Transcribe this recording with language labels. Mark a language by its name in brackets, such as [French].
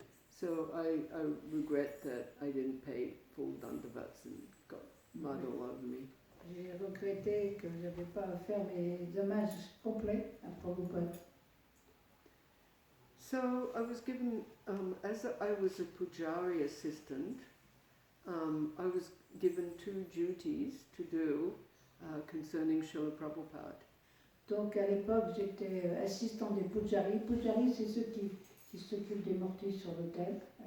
[English] So I regret that I didn't pay full dandavats and got mud all over me. [French] J'ai regretté que je n'avais pas offert mes hommages complets à Prabhupada. [English] So I was given, as I was a pujari assistant, I was given 2 duties to do concerning Srila Prabhupada. [French] Donc à l'époque, j'étais assistant des pujaris. Pujaris, c'est ceux qui s'occupent des mortuaires sur l'autel.